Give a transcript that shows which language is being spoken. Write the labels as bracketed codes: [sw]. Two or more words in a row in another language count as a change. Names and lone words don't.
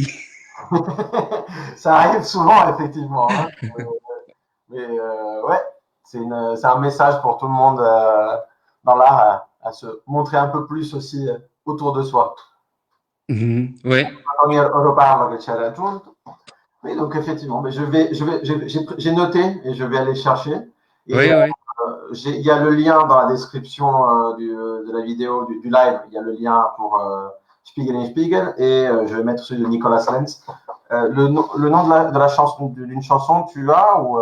[fr] Ça arrive souvent, effectivement, hein. Mais ouais, c'est un message pour tout le monde dans l'art à se montrer un peu plus aussi autour de soi. Mhm, ouais, Tony reparle che c'era raggiunto. Oui, donc effectivement, mais j'ai noté et je vais aller chercher. Et ouais, ouais. il y a le lien dans la description de la vidéo, du live, il y a le lien pour Spiegel et Spiegel, et je vais mettre celui de Nicolas Lenz. Le nom de la chanson, d'une chanson, tu as ou